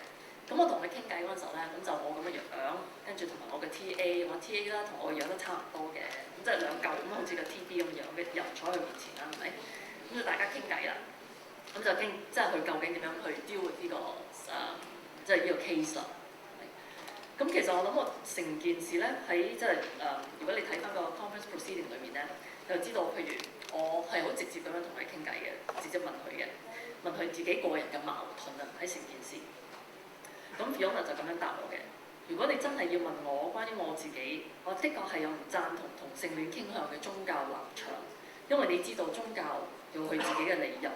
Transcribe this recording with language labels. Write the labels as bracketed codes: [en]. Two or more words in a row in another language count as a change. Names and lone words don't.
[yue] 咁我同佢傾偈嗰陣時候咧，咁就我咁嘅樣，跟住同埋我嘅 TA， 我 TA 啦同我嘅樣都差唔多嘅，咁即係兩嚿咁好似個 TB 咁樣嘅人坐喺佢面前啦，係咪？咁就大家傾偈啦，咁就傾即係佢究竟點樣去 [en] deal with [yue] 呢個即係呢個 case 啦。咁其實我諗我成件事咧喺即係如果你睇翻個 [en] conference proceeding [yue] 裏面咧，就知道譬如我係好直接咁樣同佢傾偈嘅，直接問佢嘅，問佢自己個人嘅矛盾啊喺成件事。咁 Fiona 就咁樣答我嘅。如果你真係要問我關於我自己，我的確係有唔贊同同性戀傾向嘅宗教立場，因為你知道宗教有佢自己嘅理由。